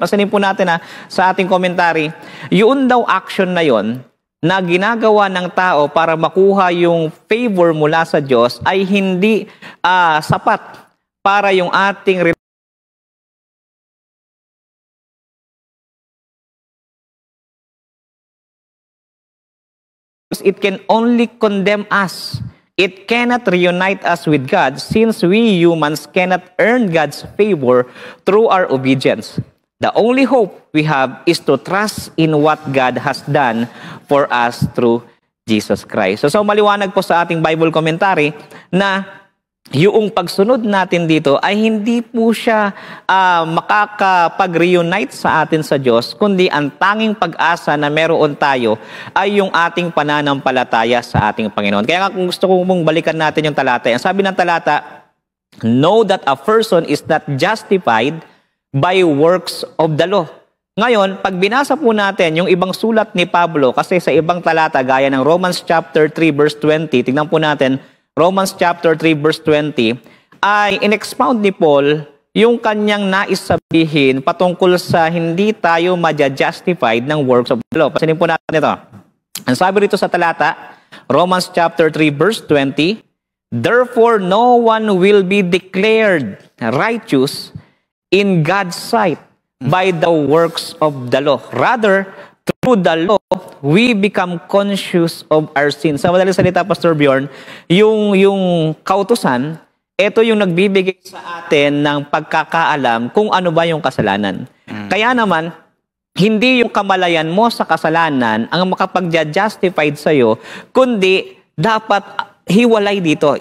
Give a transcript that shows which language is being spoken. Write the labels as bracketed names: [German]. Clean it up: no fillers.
[Filipino] Pasanin po natin sa ating commentary, yun daw action na yon na ginagawa ng tao para makuha yung favor mula sa Diyos ay hindi sapat para yung ating [English] it can only condemn us. It cannot reunite us with God since we humans cannot earn God's favor through our obedience. The only hope we have is to trust in what God has done for us through Jesus Christ. [Filipino] So maliwanag po sa ating Bible commentary na yung pagsunod natin dito ay hindi po siya makakapag-reunite sa atin sa Diyos, kundi ang tanging pag-asa na meron tayo ay yung ating pananampalataya sa ating Panginoon. Kaya nga kung gusto ko mong balikan natin yung talata, ang sabi ng talata, [English] know that a person is not justified by works of the law. [Filipino] Ngayon, pag binasa po natin yung ibang sulat ni Pablo, kasi sa ibang talata, gaya ng Romans chapter 3 verse 20, tingnan po natin, Romans chapter 3 verse 20, ay in-expound ni Paul yung kanyang nais sabihin patungkol sa hindi tayo ma-justified ng works of the law. Pasanin po natin ito. Ang sabi rito sa talata, [English] Romans chapter 3 verse 20, therefore no one will be declared righteous in God's sight by the works of the law. Rather, through the law, we become conscious of our sins. [Filipino] Sa madaling salita, Pastor Bjorn, yung kautusan, ito yung nagbibigay sa atin ng pagkakaalam kung ano ba yung kasalanan. Kaya naman, hindi yung kamalayan mo sa kasalanan ang makapag-justified sa'yo, kundi dapat hiwalay dito.